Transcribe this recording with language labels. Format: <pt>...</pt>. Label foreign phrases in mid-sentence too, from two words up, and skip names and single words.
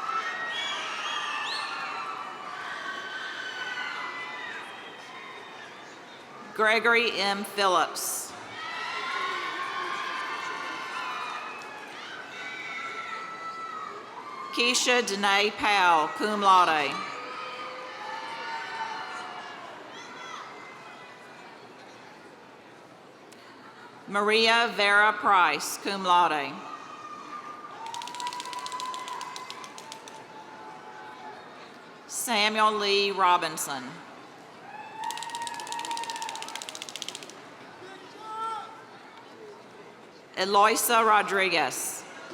<en>Gregory M. Phillips. Keisha Danae Powell,</en> <la>cum laude.</la> <en>Maria Vera Price,</en> <la>cum laude.</la> <en>Samuel Lee Robinson. Eloisa Rodriguez.</en>